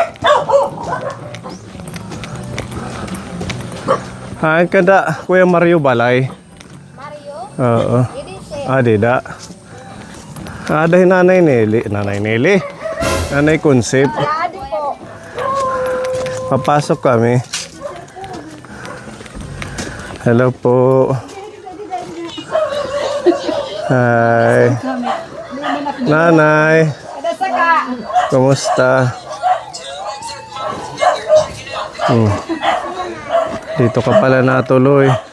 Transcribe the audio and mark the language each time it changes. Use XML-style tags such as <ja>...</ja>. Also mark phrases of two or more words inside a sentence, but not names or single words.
<war>Hai kada Kuya Mario Balay. Mario? Oo. Dida. Ada Nanay Nelly. Nanay Concep. Adi po.</war> <tl>Papasok kami. Hello po. Hi. Nanay. Kumusta? Dito ka pala natuloy.</tl>